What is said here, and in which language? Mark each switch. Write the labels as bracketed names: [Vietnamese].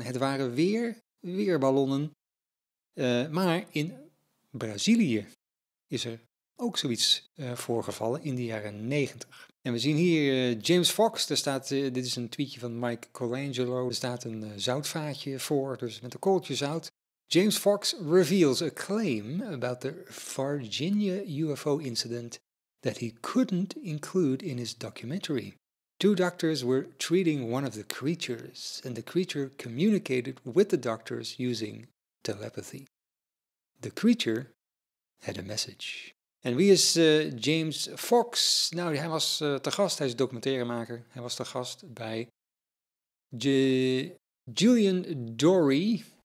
[Dutch] Het waren weerballonnen. Maar in Brazilië is er ook zoiets voorgevallen in de jaren 90. En we zien hier James Fox. Dit is een tweetje van Mike Colangelo. Er staat een zoutvaatje voor, dus met een korreltje zout. [English] James Fox reveals a claim about the Virginia UFO incident that he couldn't include in his documentary. 2 doctors were treating one of the creatures, and the creature communicated with the doctors using telepathy. The creature had a message. [Dutch] En wie is James Fox? Nou, hij was te gast, hij is documentairemaker. Hij was te gast bij Julian Dory.